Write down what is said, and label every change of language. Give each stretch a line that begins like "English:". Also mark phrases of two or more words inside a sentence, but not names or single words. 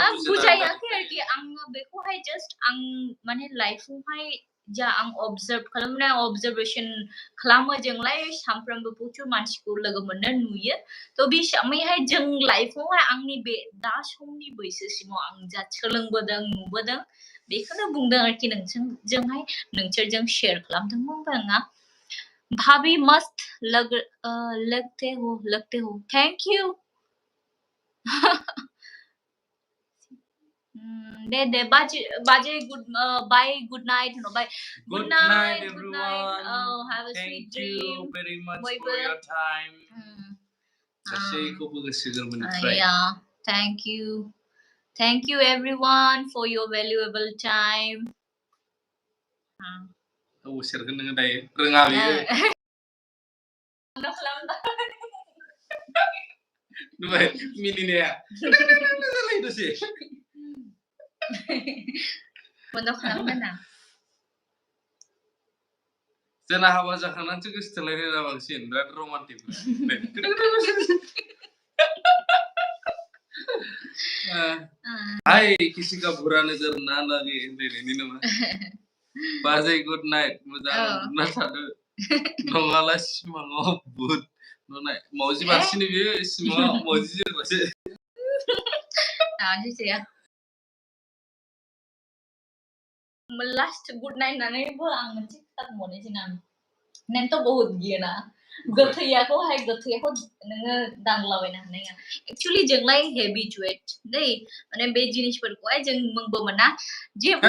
Bodo: बुजायाखै आरोखि आङो बेखौहाय जास्ट आं माने लाइफआवहाय जा आं अबजार्भेसन खालामो जोंलाय सानफ्रोमबो प्रचुर मानसिखौ लोगो मोननो नुयो थ' बे हिसाबैहाय जों लाइफआवहाय आंनि बे दा समनि बैसोसिमाव आं जा सोलोंबोदों नुबोदों बेखौनो बुंदों आरोखि नोंसोरजों शेयार खालामदों बुंबाङा
Hindi: भाभी मस्त लगते हो
English: thank you
Bodo: दे बाजे
English: good night
Bodo: होनबाय
English: good night oh have a sweet dream very much for your time
Bodo: गासैखौबो गोसो गोरबोनिफ्राय
English: yeah thank you everyone for your valuable time
Bodo: सोरखौ नोङो दायो रोङा बियो नुबाय मिनिनाया जालाय दसे बन्द खालामदो ना जोंना हाबा जाखांनानैसो गोसोथोलायनाय ना बांसिन बिराद रमान्टिक हाय
Hindi: किसी का बुरा नजर ना लगे
Bodo: होनलायनायनि नामा बाजै
English: good night
Bodo: मोजां उन्दुना थादो नङाला सिमाङाव भुत नुनाय मावजि बारसिनो बियो सिमाङाव मावजि जोग्रासो
English: last good night
Bodo: होननानैबो आं मोनसे खोथा बुंबावनोसै ना नोंथ' बहुत गियोना गोथैयाखौ नोङो दांलाबायनो हानाय नङा एक्चुअली जोंलाय हेबिचुएट दै माने बे जिनिसफोरखौहाय जों मोनबो मोना जेब्ला